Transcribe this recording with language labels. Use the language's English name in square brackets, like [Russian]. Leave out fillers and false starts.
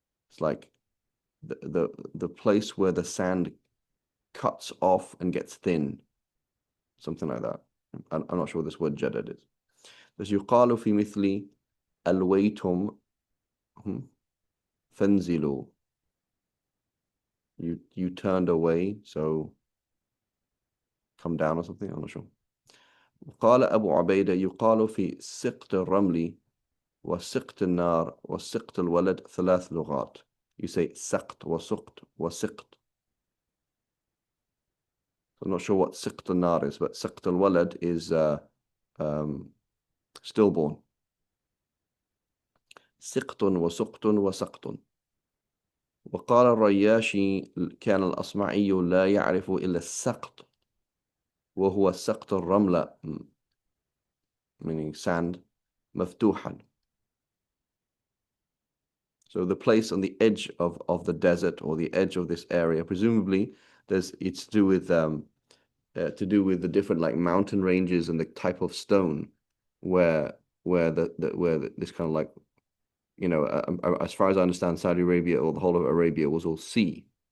[English] It's like the place where the sand cuts off and gets thin, something like that. I'm not sure what this word jadad is. [Arabic] بس يقال في مثل الويتم فانزلوا. [English] You turned away, so come down or something. I'm not sure. [Arabic] قال أبو عبيدة يقال في سقط الرمل وسقط النار وسقط الولد 3 لغات. [English] You say [Arabic] سقط وسقط وسقط. [English] I'm not sure what سقط النار is, but سقط الولد is um, stillborn. [Arabic] سقط وسقط وسقط. وقال الرياشي كان الأصمعي لا يعرف إلا السقط وهو سقط الرملة [English] meaning sand [Arabic] مفتوحا. [English] So the place on the edge of the desert or the edge of this area, presumably it's to do with the different like mountain ranges and the type of stone where this kind of like as far as I understand, Saudi Arabia or the whole of Arabia was all sea.